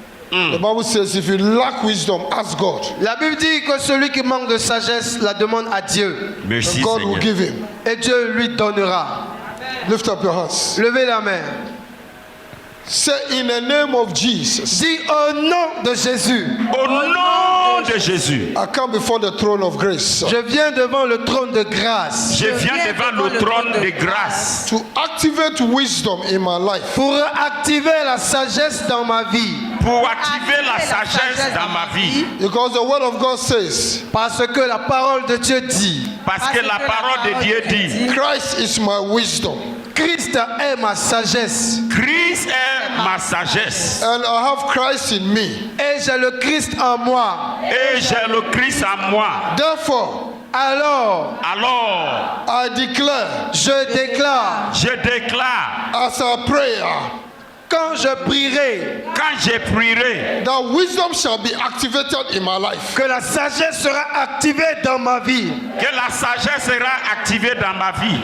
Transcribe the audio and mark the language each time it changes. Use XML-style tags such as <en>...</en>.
<en>The Bible says if you lack wisdom, ask God.</en> <fr>La Bible dit que celui qui manque de sagesse la demande à Dieu. Merci</fr> <en>God will</en> <fr>Seigneur.</fr> <en>give him.</en> <fr>Et Dieu lui donnera.</fr> <en>Lift up your hands.</en> <fr>Levez la main.</fr> <en>Say in the name of Jesus,</en> <fr>Dis au nom de Jésus. Au nom de Jésus,</fr> <en>I come before the throne of grace</en> <fr>Je viens devant le trône de grâce je viens devant le trône de grâce</fr> <en>to activate wisdom in my life.</en> <fr>pour activer la sagesse dans ma vie. pour activer la sagesse dans ma vie.</fr> <en>Because the word of God says,</en> <fr>Parce que la parole de Dieu dit, Parce que la parole de Dieu dit,</fr> <en>Christ is my wisdom.</en> <fr>Christ est ma sagesse. Christ est ma sagesse.</fr> <en>And I have Christ in me.</en> <fr>Et j'ai le Christ en moi. Et j'ai le Christ en moi.</fr> <en>Therefore,</en> <fr>Alors, Alors,</fr> <en>I declare</en> <fr>je déclare, je déclare,</fr> <en>as a prayer</en> <fr>quand je prierai, quand je prierai,</fr> <en>that wisdom shall be activated in my life.</en> <fr>que la sagesse sera activée dans ma vie. que la sagesse sera activée dans ma vie.</fr>